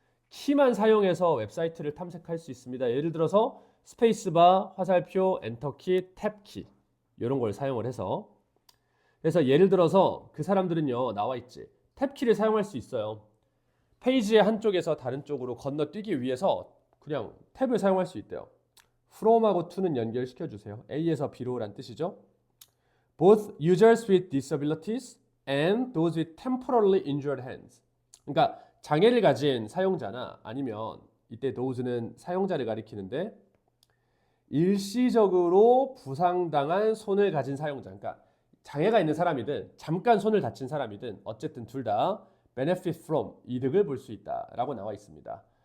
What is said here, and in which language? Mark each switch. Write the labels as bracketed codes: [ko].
[ko] 키만 사용해서 웹사이트를 탐색할 수 있습니다. 예를 들어서 스페이스바, 화살표, 엔터키, 탭키 이런 걸 사용을 해서 그래서 예를 들어서 그 사람들은요 나와 있지. 탭키를 사용할 수 있어요. 페이지의 한쪽에서 다른 쪽으로 건너뛰기 위해서 그냥 탭을 사용할 수 있대요. from하고 to는 연결시켜 주세요. A에서 B로란 뜻이죠. [en] Both users with disabilities and those with temporarily injured hands. [ko] 그러니까 장애를 가진 사용자나 아니면 이때 those는 사용자를 가리키는데 일시적으로 부상당한 손을 가진 사용자. 그러니까 장애가 있는 사람이든 잠깐 손을 다친 사람이든 어쨌든 둘 다 [en] benefit from [ko] 이득을 볼 수 있다라고 나와 있습니다.